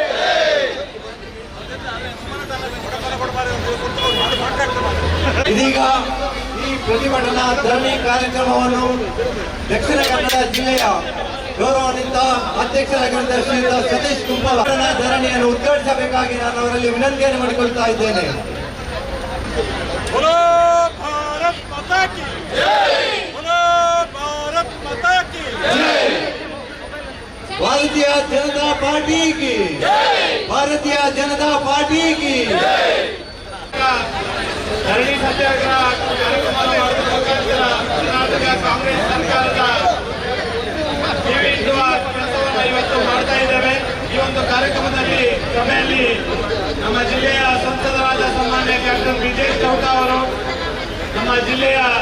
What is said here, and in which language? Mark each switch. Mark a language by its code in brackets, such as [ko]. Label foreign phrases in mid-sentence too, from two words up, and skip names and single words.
[kn] ಇದೀಗ ಈ ಪ್ರತಿಭಟನಾ ಧರಣಿ ಕಾರ್ಯಕ್ರಮವನ್ನು ದಕ್ಷಿಣ ಕನ್ನಡ ಜಿಲ್ಲೆಯ ಗೌರವಾನ್ವಿತ ಅಧ್ಯಕ್ಷರಾಗಿರುವಂತಹ ಶ್ರೀಯುತ ಸತೀಶ್ ಕುಂಬಲ್ ಧರಣಿಯನ್ನು ಉದ್ಘಾಟಿಸಬೇಕಾಗಿ ನಾನು ಅವರಲ್ಲಿ ವಿನಂತಿಯನ್ನು ಮಾಡಿಕೊಳ್ತಾ ಇದ್ದೇನೆ. [hi] बोलो भारत माता की जय, बोलो भारत माता की जय, भारतीय जनता पार्टी की जय, भारतीय जनता पार्टी की जय. [kn] ಧರಣಿ ಸತ್ಯಾಗ್ರಹ ಕಾರ್ಯಕ್ರಮವನ್ನು ಮಾಡುವ ಮುಖಾಂತರ ಕರ್ನಾಟಕ ಕಾಂಗ್ರೆಸ್ ಸರ್ಕಾರದ ಕಿವಿಹಿಡಿಯುವ ಕೆಲಸವನ್ನು ಇವತ್ತು ಮಾಡ್ತಾ ಇದ್ದೇವೆ. ಈ ಒಂದು ಕಾರ್ಯಕ್ರಮದಲ್ಲಿ ಸಭೆಯಲ್ಲಿ ನಮ್ಮ ಜಿಲ್ಲೆಯ ಸಂಸದರಾದ ಸನ್ಮಾನ್ಯ ಕ್ಯಾಪ್ಟನ್ ವಿಜಯ್ ಚೌಟ ಅವರು, ನಮ್ಮ ಜಿಲ್ಲೆಯ